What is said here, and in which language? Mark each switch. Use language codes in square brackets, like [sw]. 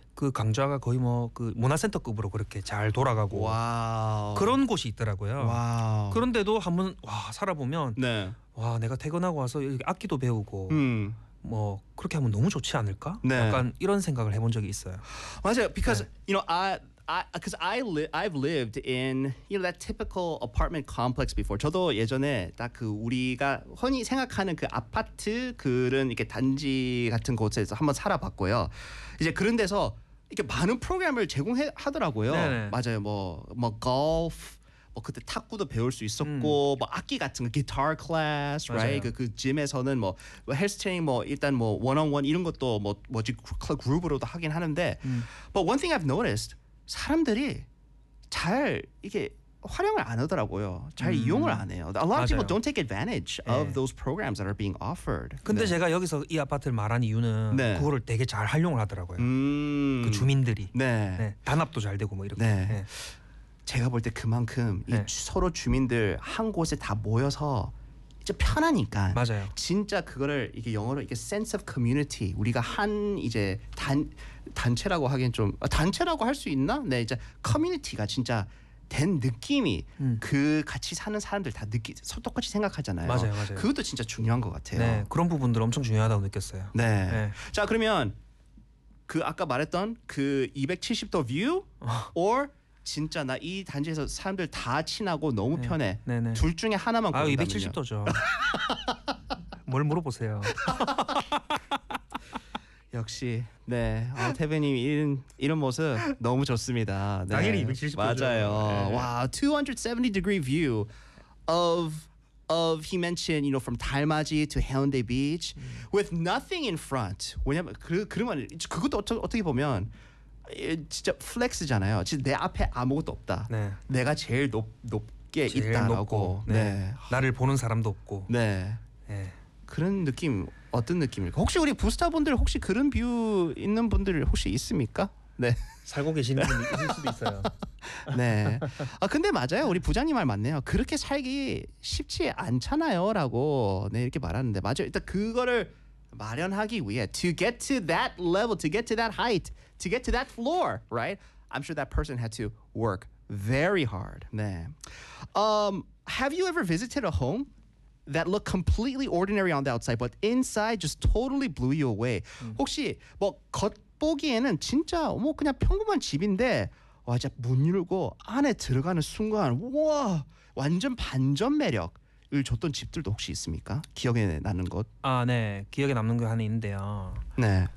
[ko] 그 강좌가 거의 뭐 그 문화센터급으로 그렇게 잘 돌아가고 와우. 그런 곳이 있더라고요. 와우. 그런데도 한번 와 살아보면 네. 와 내가 퇴근하고 와서 여기 악기도 배우고 뭐 그렇게 하면 너무 좋지 않을까? 네. 약간 이런 생각을 해본 적이 있어요. 맞아요. Because 네. [en] you know I've lived in you know that typical apartment complex before. [ko] 저도 예전에 딱 그 우리가 흔히 생각하는 그 아파트 그런 이렇게 단지 같은 곳에서 한번 살아봤고요. 이제 그런 데서 이렇게 많은 프로그램을 제공하더라고요. 네네. 맞아요. 뭐 golf 뭐 그때 탁구도 배울 수 있었고 뭐 악기 같은 거 guitar class, [en] right? [ko] 그 gym에서는 뭐 헬스 트레이닝 뭐 일단 뭐 one-on-one 이런 것도 뭐 뭐지 그룹으로도 하긴 하는데 [en] but one thing I've noticed [ko] 사람들이 잘 이게 활용을 안 하더라고요. 잘 이용을 안 해요. [en] A lot of people don't take advantage of those programs that are being offered. [ko] 근데 네. 제가 여기서 이 아파트를 말한 이유는 네. 그거를 되게 잘 활용을 하더라고요. 그 주민들이 네. 네. 단합도 잘 되고 뭐 이렇게. 네. 네. 제가 볼 때 그만큼 네. 이 서로 주민들 한 곳에 다 모여서 이제 편하니까. 맞아요. 진짜 그거를 이게 영어로 이게 [en] sense of community [ko] 우리가 한 이제 단 단체라고 하긴 좀 단체라고 할 수 있나? 네 이제 커뮤니티가 진짜 된 느낌이 그 같이 사는 사람들 다 느끼 똑같이 생각하잖아요. 맞아요, 맞아요. 그것도 진짜 중요한 것 같아요. 네 그런 부분들 엄청 중요하다고 느꼈어요. 네. 네. 자 그러면 그 아까 말했던 그 270도 뷰 or 진짜 나 이 단지에서 사람들 다 친하고 너무 네. 편해. 네, 네. 둘 중에 하나만 고른다면요. 아 270도죠. 뭘 물어보세요. 역시 네 아, 태빈님 이런 모습 너무 좋습니다. 네. 당연히 270도죠. 맞아요. 네. [en] 와 270 degree view of he mentioned you know from 달맞이 to 해운대 beach with nothing in front. [ko] 왜냐면 그러면 그것도 어떻게 보면 진짜 플렉스잖아요. 진짜 내 앞에 아무것도 없다. 네. 내가 제일 높게 제일 있다라고. 높고, 네. 네. 나를 보는 사람도 없고. 네. 네. 그런 느낌. 어떤 느낌일까? 혹시 우리 부스타분들 혹시 그런 뷰 있는 분들 혹시 있습니까? 네. 살고 계시는 분 있을 수도 있어요. 네. 아 근데 맞아요. 우리 부장님 말 맞네요. 그렇게 살기 쉽지 않잖아요라고 네 이렇게 말하는데 맞아요. 일단 그거를 마련하기 위해 [en] to get to that level, to get to that height, to get to that floor, right? I'm sure that person had to work very hard. [ko] 네. [en] Have you ever visited a home that looked completely ordinary on the outside, but inside just totally blew you away. [ko] 혹시 뭐 겉보기에는 진짜 뭐 그냥 평범한 집인데 와 진짜 문 열고 안에 들어가는 순간 와 완전 반전 매력을 줬던 집들도 혹시 있습니까? 기억에 남는 것? 아 네, 기억에 남는 게 하나 있는데요. 네.